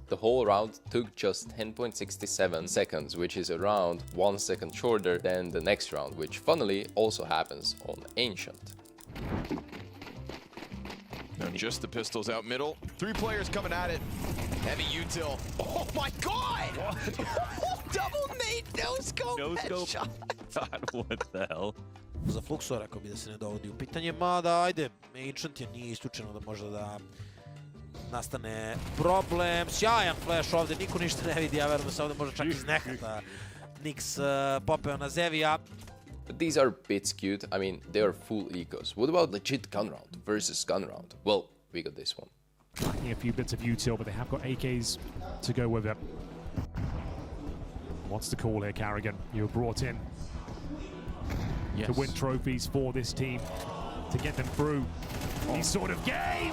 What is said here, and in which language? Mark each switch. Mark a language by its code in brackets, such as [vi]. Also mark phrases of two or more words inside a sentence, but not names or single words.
[en] The whole round took just 10.67 seconds, which is around 1 second shorter than the next round, which funnily also happens on Ancient. And just the pistols out middle. 3 players coming at it. Heavy util. Oh my god! Double nade, no scope, headshot. What the hell? [sr] Za Fluxo rekao bi da se ne dovodi u pitanje, mada ajde, Ancient je nije isključeno da može da nastane problem. Sjajan flash ovde, niko ništa ne vidi, ja verujem da se ovde može čak iz nehata Nix popeo na Zevija. [en] But these are bit skewed. I mean, they are full ecos. What about legit gun round versus gun round? Well, we got this one. Lacking a few bits of util, but they have got AKs to go with it. What's the call here, Carrigan? You were brought in to win trophies for this team, to get them through these sort of games.